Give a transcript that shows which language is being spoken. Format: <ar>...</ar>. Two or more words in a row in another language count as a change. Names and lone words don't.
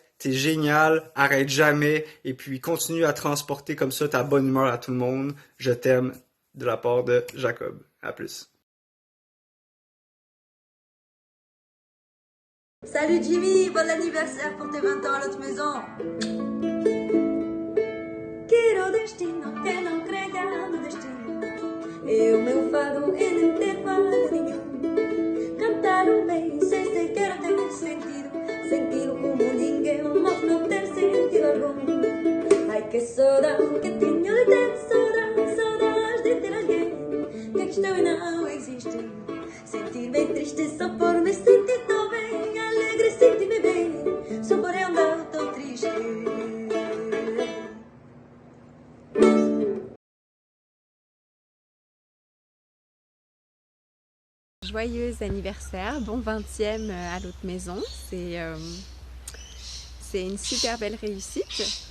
<fr>T'es génial, arrête jamais, et puis continue à transporter comme ça ta bonne humeur à tout le monde. Je t'aime, de la part de Jacob. À plus. Salut Jimmy, bon anniversaire pour tes 20 ans à l'autre maison.</fr> <pt>Quero destino que não crega no destino, e o meu fado é nem ter fado nenhum. Cantar bem sem sequer ter sentido, sentido como ninguém, mas não ter sentido algum. Ai que saudade que tenho de ter, saudades de ter alguém que teu e não existe. Sentir bem triste só por me sentir tão bem. Alegre sentir-me bem, só por eu andar tão triste.</pt> <fr>Joyeux anniversaire, bon 20e à l'autre maison. C'est une super belle réussite.</fr>